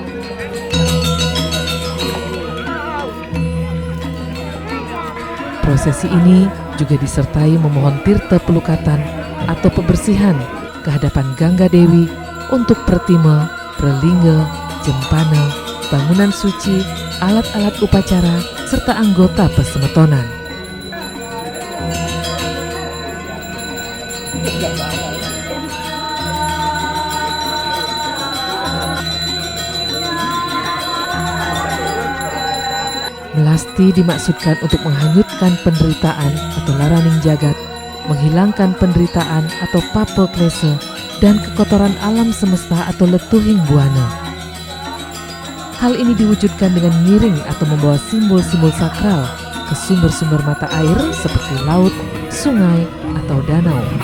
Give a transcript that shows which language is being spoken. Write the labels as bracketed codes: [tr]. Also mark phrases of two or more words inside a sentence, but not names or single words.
[id] Prosesi ini juga disertai memohon tirta pelukatan atau pembersihan ke hadapan Gangga Dewi untuk pertima, prelingga, jempana, bangunan suci, alat-alat upacara, serta anggota pesemetonan. Melasti dimaksudkan untuk menghanyutkan penderitaan atau [ban] laraning jagat, [id] menghilangkan penderitaan atau [ban] papa klese, [id] dan kekotoran alam semesta atau [ban] letuhing buana. [id] Hal ini diwujudkan dengan ngiring atau membawa simbol-simbol sakral ke sumber-sumber mata air seperti laut, sungai, atau danau.